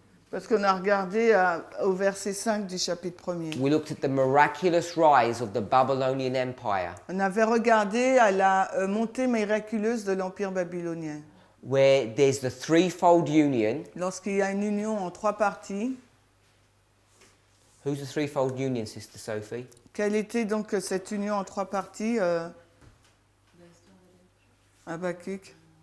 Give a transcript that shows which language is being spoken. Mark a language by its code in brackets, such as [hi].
[fr] Parce qu'on a regardé au verset 5 du chapitre 1er. [en] We looked at the miraculous rise of the Babylonian Empire, [fr] On avait regardé à la montée miraculeuse de l'Empire babylonien. [en] where there's the threefold union. [fr] Lorsqu'il y a une union en 3 parties, [en] Who's the threefold union, Sister Sophie? [fr] quelle était donc cette union en 3 parties Habakkuk.